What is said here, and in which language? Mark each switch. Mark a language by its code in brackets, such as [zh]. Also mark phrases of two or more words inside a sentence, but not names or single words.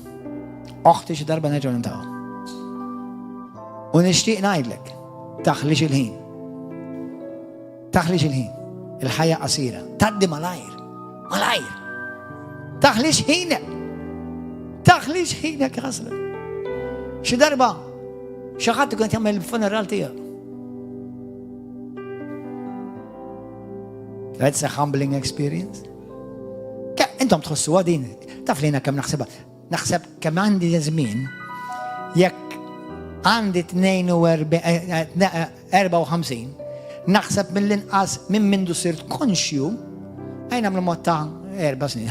[mt] Oħti xi darba nerġgħu nintaqgħu. U nixtieq ngħidlek, taħlix il-ħin. Taħlix il-ħin. Il-ħajja qasira. Tgħaddi malajr. Malajr. Taħlix ħinek. Taħlix ħinek ħasra. Xi darba xi ħadd ikun jagħmel il-funeral tiegħu. [en] That's a humbling experience. [mt] Intom tħossuha din. Taf lina kemm naħsebha. Naħseb kemm għandi żmien jekk għandi 54 naħseb mill-inqas minn mindu sirt konxju għajna ml-mod ta' 4 snin.